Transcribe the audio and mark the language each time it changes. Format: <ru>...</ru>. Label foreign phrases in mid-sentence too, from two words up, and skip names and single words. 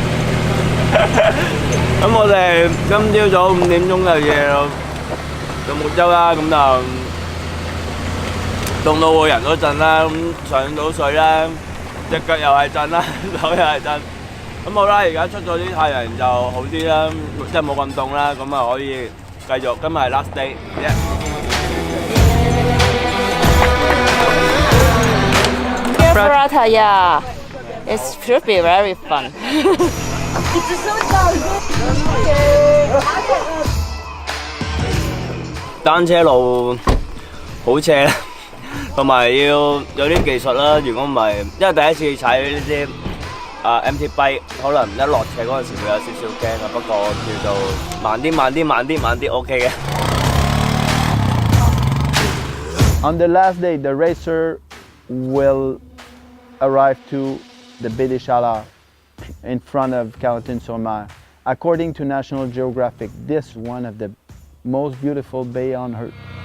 <yue>咁我哋今朝早5點鐘就夜到獨木舟啦，咁就凍到個人都震啦，咁上到水啦，隻腳又係震啦，手又係震。咁好啦，而家出咗啲太陽就好啲啦，即係冇咁凍啦，咁啊可以繼續。今日係</yue> <en>last day。 Ferrata, yeah. It should be very fun.</en> <yue>單車路好斜，同埋要有啲技術啦。如果唔係，因為第一次踩呢啲</yue> <en>MT bike，</en> <yue>可能一落斜嗰陣時會有少少驚啊。不過叫做慢啲 OK 嘅。</yue> <en>On the last day, the racer will arrive to the Baie des Chaleurs in front of Carleton-sur-Mer, According to National Geographic, this is one of the most beautiful bay on earth.</en>